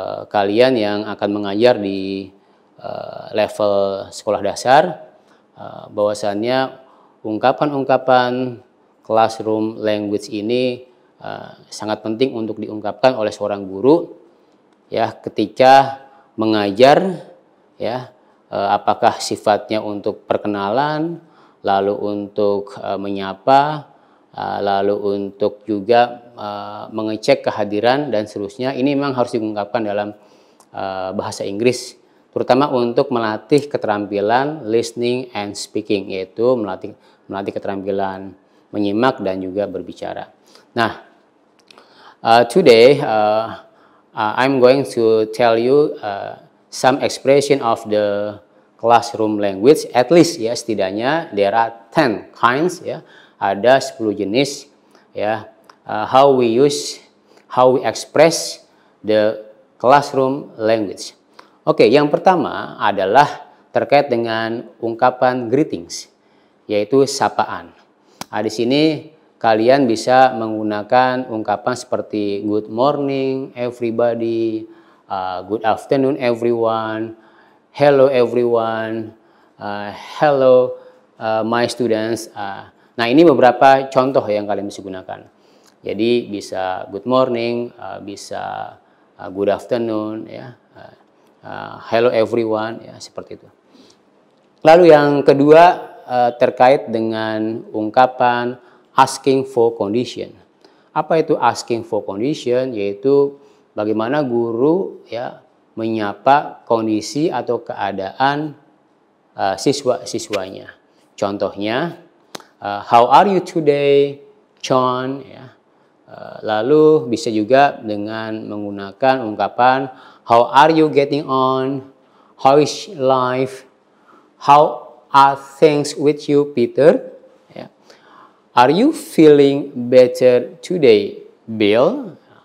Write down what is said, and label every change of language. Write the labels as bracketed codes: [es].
[id] kalian yang akan mengajar di level sekolah dasar, bahwasannya ungkapan-ungkapan classroom language ini sangat penting untuk diungkapkan oleh seorang guru ya ketika mengajar ya, apakah sifatnya untuk perkenalan, lalu untuk menyapa, lalu untuk juga mengecek kehadiran dan seterusnya. Ini memang harus diungkapkan dalam bahasa Inggris, terutama untuk melatih keterampilan [en] listening and speaking, [id] yaitu melatih keterampilan menyimak dan juga berbicara. [en] Nah, today I'm going to tell you some expression of the classroom language. At least [id] ya, setidaknya [en] there are 10 kinds ya. [id] Ada 10 jenis ya. [en] How we express the classroom language. [id] Oke, yang pertama adalah terkait dengan ungkapan greetings, yaitu sapaan. Di sini kalian bisa menggunakan ungkapan seperti [en] good morning everybody, good afternoon everyone, hello everyone, hello my students. [id] Nah, ini beberapa contoh yang kalian bisa gunakan. Jadi bisa [en] good morning, [id] bisa [en] good afternoon [id] ya, [en] hello everyone [id] ya, seperti itu. Lalu yang kedua terkait dengan ungkapan [en] asking for condition. [id] Apa itu [en] asking for condition? [id] Yaitu bagaimana guru ya menyapa kondisi atau keadaan siswa-siswanya. Contohnya, [en] how are you today, John? [id] Ya. Lalu bisa juga dengan menggunakan ungkapan [en] how are you getting on? How is life? How are things with you, Peter? Are you feeling better today, Bill?